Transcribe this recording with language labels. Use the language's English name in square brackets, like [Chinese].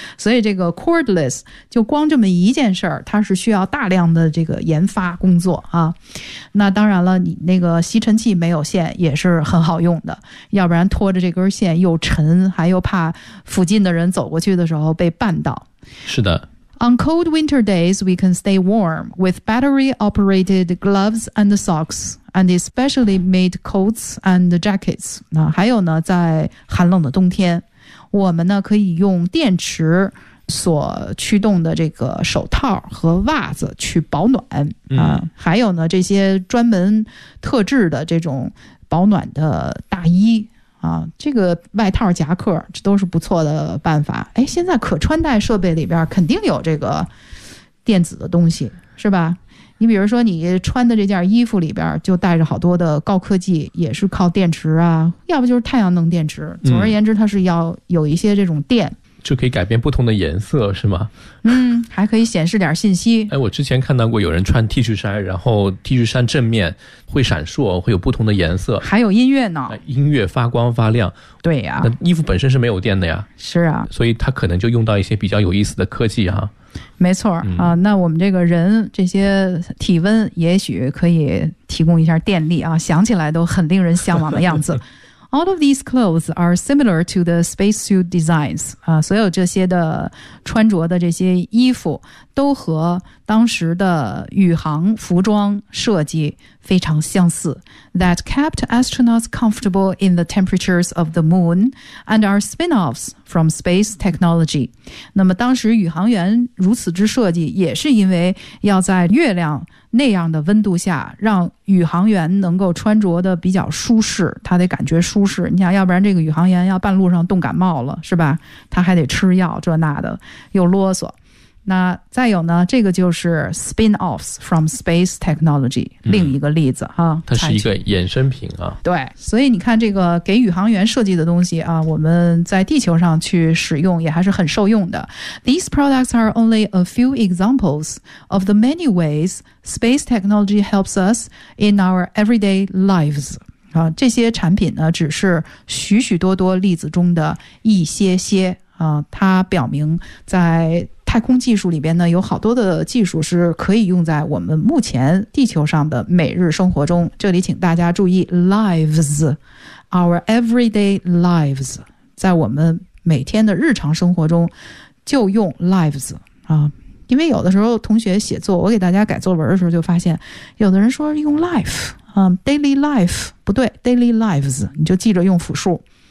[Chinese] 所以这个 cordless 就光这么一件事儿，它是需要大量的这个研发工作啊。那当然了，你那个吸尘器没有线也是很好用的，要不然拖着这根线又沉，还又怕附近的人走过去的时候被绊倒。是的。 [English] On cold winter days, we can stay warm with battery-operated gloves and socks, and especially made coats and jackets. [Chinese] 那还有呢，在寒冷的冬天，我们呢可以用电池所驱动的这个手套和袜子去保暖、嗯、啊。还有呢，这些专门特制的这种保暖的大衣。啊，这个外套夹克这都是不错的办法。哎，现在可穿戴设备里边肯定有这个电子的东西，是吧？你比如说你穿的这件衣服里边就带着好多的高科技，也是靠电池啊，要不就是太阳能电池。总而言之，它是要有一些这种电、嗯、就可以改变不同的颜色，是吗？嗯，还可以显示点信息。哎，我之前看到过有人穿 T 恤衫，然后 T 恤衫正面会闪烁，会有不同的颜色，还有音乐呢，音乐发光发亮。对呀、啊、那衣服本身是没有电的呀。是啊，所以它可能就用到一些比较有意思的科技哈。没错、嗯、啊，那我们这个人这些体温也许可以提供一下电力啊，想起来都很令人向往的样子。 [English] All of these clothes are similar to the spacesuit designs. [Chinese] 啊，所有这些的穿着的这些衣服都和当时的宇航服装设计非常相似。 [English] That kept astronauts comfortable in the temperatures of the moon and are spin-offs from space technology. [Chinese] 那么当时宇航员如此之设计，也是因为要在月亮那样的温度下让宇航员能够穿着的比较舒适，他得感觉舒适。你想，要不然这个宇航员要半路上冻感冒了，是吧？他还得吃药这那的，又啰嗦。那再有呢，这个就是 spin-offs from space technology、嗯、另一个例子哈、啊、它是一个衍生品啊。对，所以你看这个给宇航员设计的东西啊，我们在地球上去使用也还是很受用的。 [English] These products are only a few examples of the many ways space technology helps us in our everyday lives. [Chinese] 啊、这些产品呢只是许许多多例子中的一些些、啊、它表明在太空技术里边呢有好多的技术是可以用在我们目前地球上的每日生活中。这里请大家注意 lives, our everyday lives, 在我们每天的日常生活中就用 lives、啊、因为有的时候同学写作，我给大家改作文的时候就发现有的人说用 life,daily life, 不对 daily lives, 你就记着用复数。